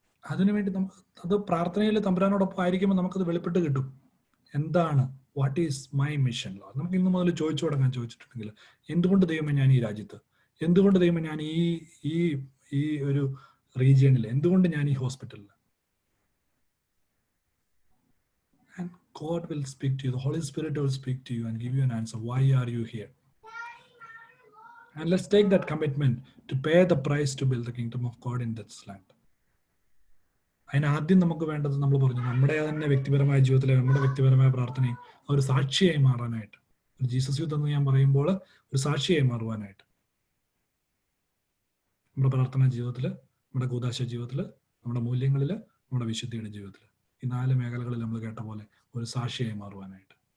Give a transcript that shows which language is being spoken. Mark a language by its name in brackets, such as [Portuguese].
[Malayalam] അതിനുവേണ്ടി അത് പ്രാർത്ഥനയിൽ തമ്പുരാനോടൊപ്പം ആയിരിക്കുമ്പോൾ നമുക്കത് വെളിപ്പെട്ട് കിട്ടും. എന്താണ്, [English] What is my mission? [Malayalam] നമുക്ക് ഇന്ന് മുതൽ ചോദിച്ചു തുടങ്ങാൻ ചോദിച്ചിട്ടുണ്ടെങ്കിൽ, എന്തുകൊണ്ട് ദൈവമേ ഞാൻ ഈ രാജ്യത്ത്, എന്തുകൊണ്ട് ദൈവമേ ഞാൻ ഈ ഒരു റീജിയണിൽ, എന്തുകൊണ്ട് ഞാൻ ഈ ഹോസ്പിറ്റലിൽ? [English] And God will speak to you. The Holy Spirit will speak to you and give you an answer. Why are you here? And let's take that commitment to pay the price to build the kingdom of God in this land. [Malayalam] അതിനാദ്യം നമുക്ക് വേണ്ടത്, നമ്മൾ പറഞ്ഞു, നമ്മുടെ തന്നെ വ്യക്തിപരമായ ജീവിതത്തിലെ നമ്മുടെ വ്യക്തിപരമായ പ്രാർത്ഥനയും ഒരു സാക്ഷിയായി മാറാനായിട്ട്, ഒരു ജീസസ് യൂത്ത് എന്ന് ഞാൻ പറയുമ്പോൾ ഒരു സാക്ഷിയായി മാറുവാനായിട്ട്, നമ്മുടെ പ്രാർത്ഥനാ ജീവിതത്തിൽ, നമ്മുടെ കൂദാശ ജീവിതത്തിൽ, നമ്മുടെ മൂല്യങ്ങളിൽ, നമ്മുടെ വിശുദ്ധിയുടെ ജീവിതത്തിൽ, ഈ 4 മേഖലകളിൽ നമ്മൾ കേട്ട പോലെ ഒരു സാക്ഷിയായി മാറുവാനായിട്ട്.